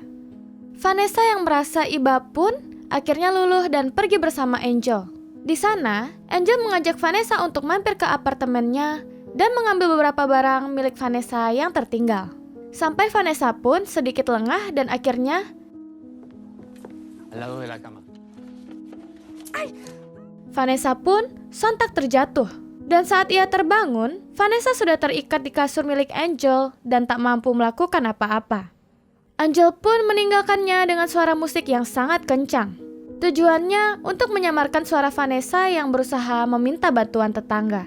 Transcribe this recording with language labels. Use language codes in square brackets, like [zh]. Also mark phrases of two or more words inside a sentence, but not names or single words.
[id] Vanessa yang merasa iba pun akhirnya luluh dan pergi bersama Angel. Di sana, Angel mengajak Vanessa untuk mampir ke apartemennya dan mengambil beberapa barang milik Vanessa yang tertinggal. Sampai Vanessa pun sedikit lengah dan akhirnya [es] al lado de la cama. [id] Vanessa pun sontak terjatuh. Dan saat ia terbangun, Vanessa sudah terikat di kasur milik Angel dan tak mampu melakukan apa-apa. Angel pun meninggalkannya dengan suara musik yang sangat kencang. Tujuannya untuk menyamarkan suara Vanessa yang berusaha meminta bantuan tetangga.